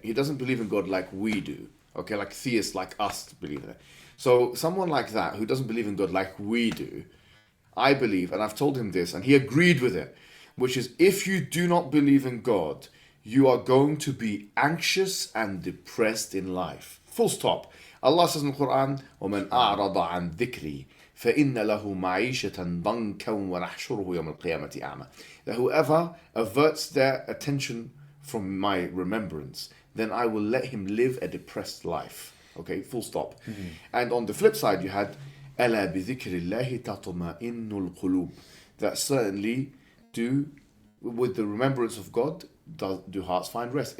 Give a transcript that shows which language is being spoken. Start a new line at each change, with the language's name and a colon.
English: He doesn't believe in God like we do. Okay, like theists like us believe in it. So someone like that who doesn't believe in God like we do, I believe, and I've told him this, and he agreed with it, which is if you do not believe in God, you are going to be anxious and depressed in life. Full stop. Allah says in the Quran,
Arabic: وَمَنْ أَعْرَضَ عَنْ ذِكْرِي فَإِنَّ لَهُ مَعِيشَةً ضَنْكًا وَنَحْشُرُهُ يَوْمَ الْقِيَامَةِ أَعْمَى.
English: That whoever averts their attention from my remembrance, then I will let him live a depressed life. Okay, full stop. And on the flip side, you had
Arabic: أَلَا بِذِكْرِ اللَّهِ تَطْمَئِنُّ الْقُلُوبِ.
English: That certainly with the remembrance of God, do hearts find rest.